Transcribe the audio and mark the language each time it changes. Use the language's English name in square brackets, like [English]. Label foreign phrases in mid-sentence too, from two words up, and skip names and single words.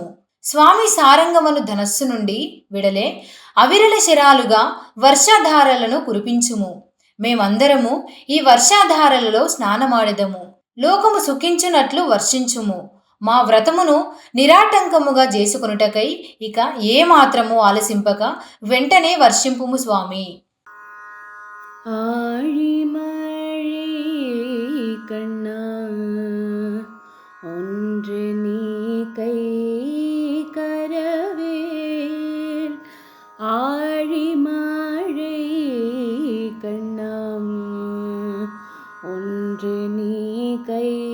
[Telugu] స్వామి సారంగమను ధనస్సు నుండి విడలే అవిరల శరాలుగా వర్షాధారలను కురిపించుము. మేమందరము ఈ వర్షాధారలలో స్నానమాడెదము. లోకము సుఖించునట్లు వర్షించుము. మా వ్రతమును నిరాటంకముగా చేసుకొనుటకై ఇక ఏమాత్రము ఆలసింపక వెంటనే వర్షింపుము స్వామి. [Tamil] ஆழி மழை கண்ணா ஒன்று நீ கை கரவேல் ஆழி மழை கண்ணாம் ஒன்று நீ கை